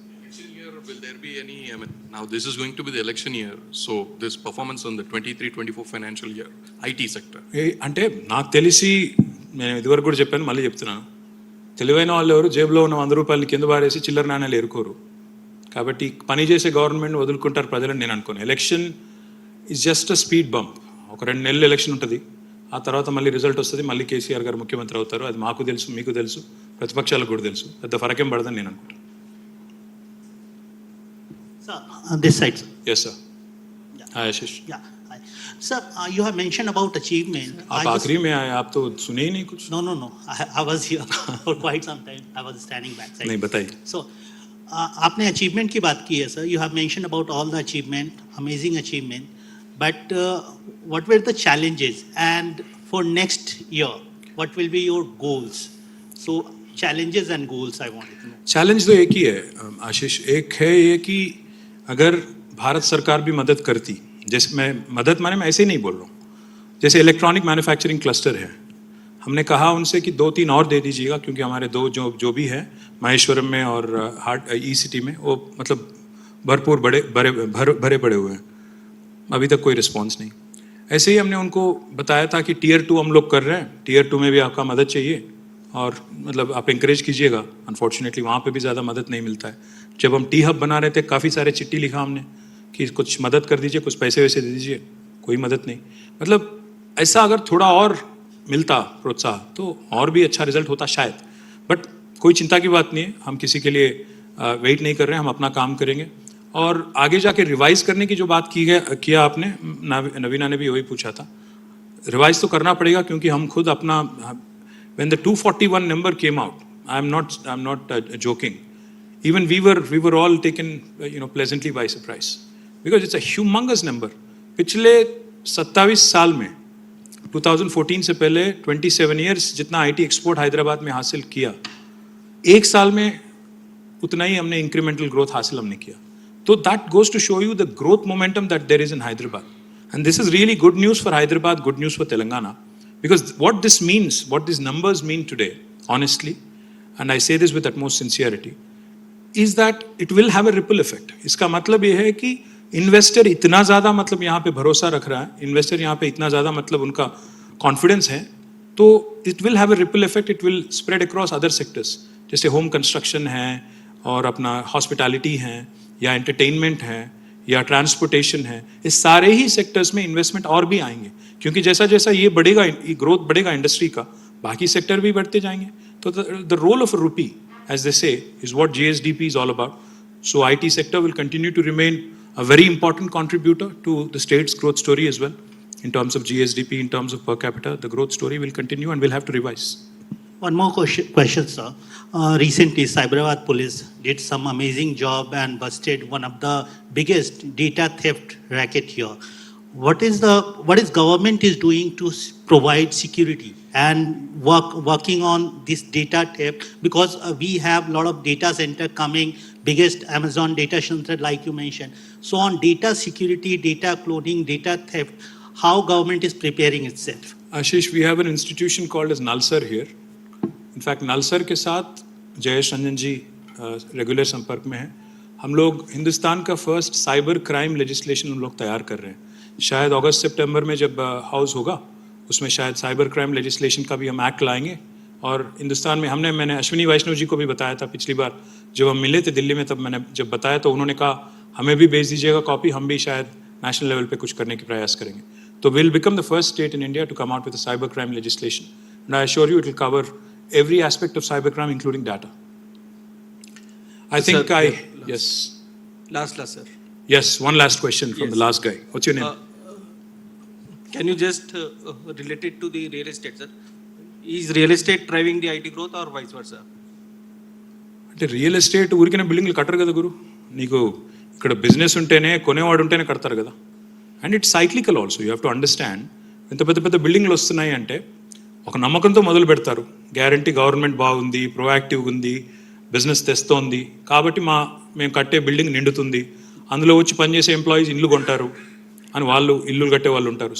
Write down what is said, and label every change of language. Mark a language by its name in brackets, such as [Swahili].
[English] Election year, will there be any, I mean, now this is going to be the election year, so this performance on the 23-24 financial year, IT sector. [Telugu] అంటే నాకు తెలిసి నేను ఇదివరకు కూడా చెప్పాను, మళ్ళీ చెప్తున్నాను, తెలివైన వాళ్ళు ఎవరు జేబులో ఉన్న 100 రూపాయలని కింద పారేసి చిల్లర నాణ్యాలు ఎరుకోరు. కాబట్టి పనిచేసే గవర్నమెంట్ వదులుకుంటారు ప్రజలని నేను అనుకోను. [English] Election is just a speed bump. [Telugu] ఒక 2 నెలలు ఎలక్షన్ ఉంటుంది, ఆ తర్వాత మళ్ళీ రిజల్ట్ వస్తుంది, మళ్ళీ కేసీఆర్ గారు ముఖ్యమంత్రి అవుతారు. అది మాకు తెలుసు, మీకు తెలుసు, ప్రతిపక్షాలకు కూడా తెలుసు. పెద్ద ఫరకేం పడదని నేను అనుకుంటాను. [English] Sir, on this side, sir. Yes, sir. Yeah. Hi, Ashish. Yeah. Hi. Sir, you have mentioned about achievement. [Hindi] आप आखिरी में आए, आप तो सुने ही नहीं कुछ. [English] No. I was here for quite some time. I was standing backside. [Hindi] नहीं, बताइए. So, आपने achievement की बात की है, sir. [English] You have mentioned about all the achievement, amazing achievement. But what were the challenges? And for next year, what will be your goals? So, challenges and goals I wanted to know. [Hindi] Challenge तो एक ही है आशीष. एक है ये कि अगर भारत सरकार भी मदद करती, जैसे मैं मदद माने मैं ऐसे ही नहीं बोल रहा हूँ, जैसे इलेक्ट्रॉनिक मैन्युफैक्चरिंग क्लस्टर है, हमने कहा उनसे कि 2-3 और दे दीजिएगा, क्योंकि हमारे 2 जो भी है माहेश्वरम में और ई-सिटी में, वो मतलब भरपूर भरे पड़े हुए हैं. अभी तक कोई रिस्पॉन्स नहीं. ऐसे ही हमने उनको बताया था कि टियर 2 हम लोग कर रहे हैं, टियर 2 में भी आपका मदद चाहिए और मतलब आप इंकरेज कीजिएगा. अनफॉर्चुनेटली वहाँ पे भी ज़्यादा मदद नहीं मिलता है. जब हम टी हब बना रहे थे, काफ़ी सारे चिट्ठी लिखा हमने कि कुछ मदद कर दीजिए, कुछ पैसे वैसे दे दीजिए, कोई मदद नहीं. मतलब ऐसा अगर थोड़ा और मिलता प्रोत्साहन तो और भी अच्छा रिजल्ट होता शायद. बट कोई चिंता की बात नहीं है, हम किसी के लिए वेट नहीं कर रहे हैं, हम अपना काम करेंगे. और आगे जाके रिवाइज करने की जो बात किया आपने, नवीना ने भी वही पूछा था. रिवाइज तो करना पड़ेगा, क्योंकि हम खुद अपना, [English] when the 241 number came out, I'm not joking, even we were all taken pleasantly by surprise, because it's a humongous number. [Hindi] पिछले 27 साल में 2014 से पहले 27 years जितना IT एक्सपोर्ट हैदराबाद में हासिल किया, एक साल में उतना ही हमने इंक्रीमेंटल ग्रोथ हासिल हमने किया. [English] तो that goes to show you the growth momentum that there is in Hyderabad, and this is really good news for Hyderabad, good news for Telangana. Because what this means, what these numbers mean today, honestly, and I say this with utmost sincerity, is that it will have a ripple effect. [Hindi] इसका मतलब ये है कि investor इतना ज़्यादा मतलब यहाँ पे भरोसा रख रहा है, इन्वेस्टर यहाँ पे इतना ज़्यादा मतलब उनका कॉन्फिडेंस है, तो [English] it will have a ripple effect, it will spread across other sectors. [Hindi] जैसे होम कंस्ट्रक्शन है और अपना हॉस्पिटैलिटी है या एंटरटेनमेंट है या ट्रांसपोर्टेशन है, इस सारे ही सेक्टर्स में इन्वेस्टमेंट और भी आएंगे, क्योंकि जैसा जैसा ये बढ़ेगा, ये ग्रोथ बढ़ेगा इंडस्ट्री का, बाकी सेक्टर भी बढ़ते जाएंगे. [English] तो the role of a rupee, as they say, is what GSDP is all about. So IT sector will continue to remain a very important contributor to the state's growth story as well. In terms of GSDP, in terms of per capita, the growth story will continue and we'll have to revise. One more question, sir. Recently, Cyberabad police did some amazing job and busted one of the biggest data theft racket here. What is government is doing to provide security and working on this data theft? Because we have a lot of data center coming, biggest Amazon data center like you mentioned. So on data security, data cloning, data theft, how government is preparing itself? Ashish, we have an institution called as Nalsar here. [Hindi] In fact, Nalsar के साथ जयेश रंजन जी regular संपर्क में हैं. हम लोग हिंदुस्तान का first cyber crime legislation हम लोग तैयार कर रहे हैं. शायद अगस्त सितंबर में जब हाउस होगा, उसमें शायद साइबर क्राइम लेजिस्लेशन का भी हम एक्ट लाएंगे. और हिंदुस्तान में मैंने अश्विनी वैष्णव जी को भी बताया था पिछली बार जब हम मिले थे दिल्ली में, तब मैंने जब बताया तो उन्होंने कहा हमें भी भेज दीजिएगा कॉपी, हम भी शायद नेशनल लेवल पे कुछ करने की प्रयास करेंगे. [English] तो we'll become the first state in India to come out with a cyber crime legislation, and I assure you it will cover every aspect of cybercrime, including data. I think sir, yes. Last, sir. Yes, one last question from the last guy. What's your name? Can you just relate it to the real estate, sir? Is real estate driving the IT growth or vice versa? [Telugu] అంటే real estate ఊరికైనా బిల్డింగ్లు కట్టరు కదా గురు. నీకు ఇక్కడ business ఉంటేనే, కొనేవాడు ఉంటేనే కడతారు కదా. [English] And it's cyclical also, you have to understand. [Telugu] ఇంత పెద్ద పెద్ద బిల్డింగ్లు వస్తున్నాయి అంటే ఒక నమ్మకంతో మొదలు పెడతారు. గ్యారంటీ గవర్నమెంట్ బాగుంది, ప్రొయాక్టివ్గా ఉంది, బిజినెస్ తెస్తోంది, కాబట్టి మేము కట్టే బిల్డింగ్ నిండుతుంది, అందులో వచ్చి పనిచేసే ఎంప్లాయీస్ ఇల్లు కొంటారు అని వాళ్ళు ఇల్లు కట్టే వాళ్ళు ఉంటారు.